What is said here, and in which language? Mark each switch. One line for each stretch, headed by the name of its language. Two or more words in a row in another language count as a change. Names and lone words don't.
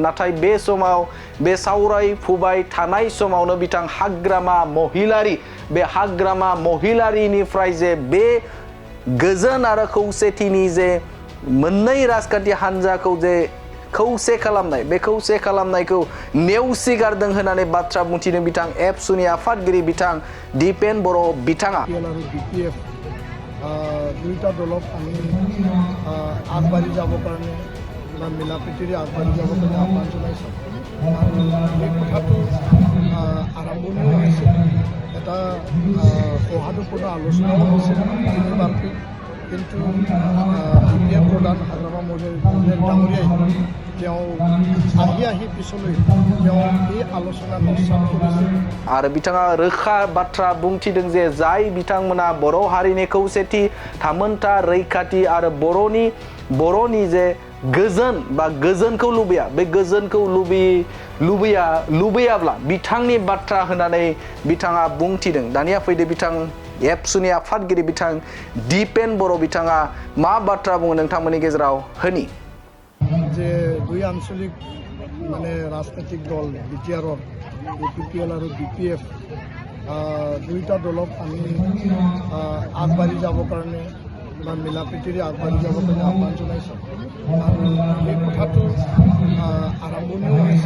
Bodo: नाथाय बे समाव बे सावरायफुबाय थानाय समावनो बिथां हाग्रामा महिलारिनिफ्राय जे बे गोजोन आरो खौसेथिनि जे मोननै राजखान्थि हान्जाखौ जे खौसे खालामनाय बे खौसे खालामनायखौ नेवसिगारदों होननानै बाथ्रा बुंथिदों बिथां एबसुनि आफादगिरि बिथां दिपेन बर' बिथाङा।
Assamese: দুইটা দলক আমি আগবাঢ়ি যাবৰ কাৰণে বা মিলা প্ৰীতিৰে আগবাঢ়ি যাব কাৰণে আহ্বান জনাইছোঁ আৰু এই কথাটো আৰম্ভণিও হৈছে এটা সৌহাৰ্দ্যপূৰ্ণ আলোচনাও হৈছিল তিনিবাৰকৈ কিন্তু বিপিএম প্ৰধান হাগ্ৰামা মহোদয় ডাঙৰীয়াই তেওঁ আহি পিছলৈ তেওঁ এই আলোচনা নস্বাত কৰিছে
Bodo: आरो बिथाङा रोखा बाथ्रा बुंथिदों जे जाय बिथांमोना बर' हारिनि खौसेथि थामोनथा रैखाथि आरो बर'नि जे गोजोन बा गोजोनखौ लुबैया बे गोजोनखौ लुबैयाब्ला बिथांनि बाथ्रा होनानै बिथाङा बुंथिदों दानिया फैदो बिथां एबसुनि आफादगिरि बिथां दिपेन बर' बिथाङा मा बाथ्रा बुङो नोंथांमोननि गेजेराव होनि
Assamese: যে দুই আঞ্চলিক মানে ৰাজনৈতিক দল বিটিআৰৰ UPPL আৰু BPF দুইটা দলক আমি আগবাঢ়ি যাবৰ কাৰণে বা মিলা প্ৰীতিৰে আগবাঢ়ি যাবৰ কাৰণে আহ্বান জনাইছোঁ আৰু এই কথাটো আৰম্ভণিও হৈছে